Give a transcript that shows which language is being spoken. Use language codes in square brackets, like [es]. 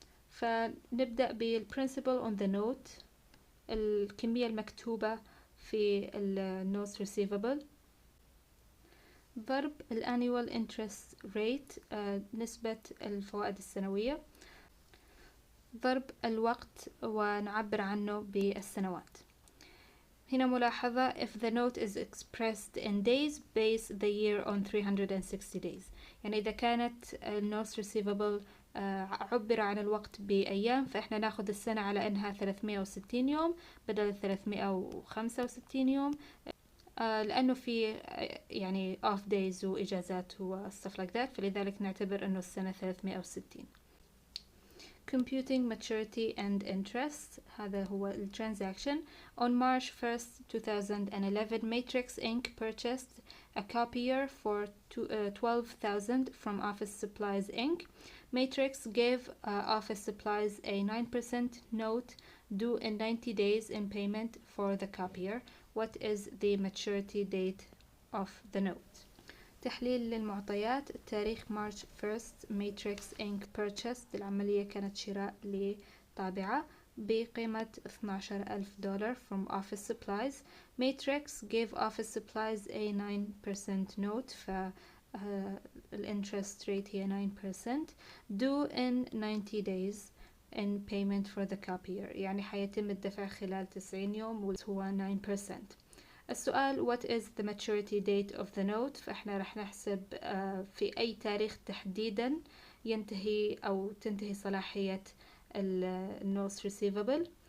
[ar] فنبدأ بال [en] principle on the note، [ar] الكمية المكتوبة في النوتس receivable، ضرب الannual interest rate نسبة الفوائد السنوية، ضرب الوقت ونعبر عنه بالسنوات. هنا ملاحظة: [en] if the note is expressed in days, base the year on 360 days. [ar] يعني إذا كانت النوتس receivable عبر عن الوقت بأيام، فإحنا ناخذ السنة على إنها 360 يوم بدل 365 يوم، لأنه في يعني off days وإجازات و [en] stuff like that، [ar] فلذلك نعتبر إنه السنة 360. [en] Computing maturity and interest. [ar] هذا هو الترانزاكشن. [en] On March 1st 2011, Matrix Inc. purchased a copier for $12,000 from Office Supplies Inc. Matrix gave Office Supplies a 9% note due in 90 days in payment for the copier. What is the maturity date of the note? [ar] تحليل للمعطيات. التاريخ [en] March 1st Matrix Inc. purchased. [ar] العملية كانت شراء لطابعة بقيمة $12,000 from office supplies. [en] Matrix gave office supplies a 9% note, interest rate [ar] هي [en] 9%, due in 90 days in payment for the copier. [ar] يعني حيتم الدفع خلال 90 يوم وهو 9%. السؤال [en] what is the maturity date of the note؟ [ar] فإحنا رح نحسب في أي تاريخ تحديدا ينتهي أو تنتهي صلاحية النوتس receivable.